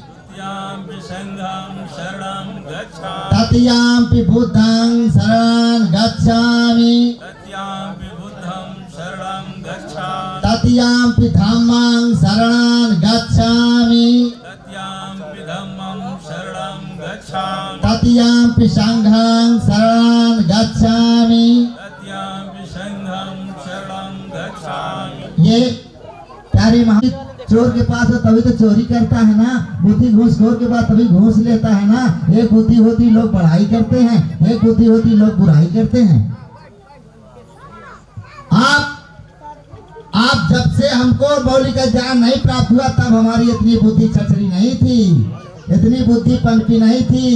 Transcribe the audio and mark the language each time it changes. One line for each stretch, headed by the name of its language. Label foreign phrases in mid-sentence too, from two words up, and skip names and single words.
Pali: तृतीयंपि बुद्धं शरणं गच्छामि तृतीयंपि धम्मं शरणं गच्छामि तृतीयंपि संघं शरणं गच्छामि।
Hindi: ये प्यारे महाराज चोर के पास हो तभी तो चोरी करता है ना, बुद्धि घूसखोर के पास तभी घूस लेता है ना। एक बुद्धि होती लोग बढ़ाई करते हैं, एक बुद्धि होती लोग बुराई करते हैं। आप जब से हमको मौलिक ज्ञान नहीं प्राप्त हुआ तब हमारी इतनी बुद्धि छछरी नहीं थी, इतनी बुद्धि पनपी नहीं थी।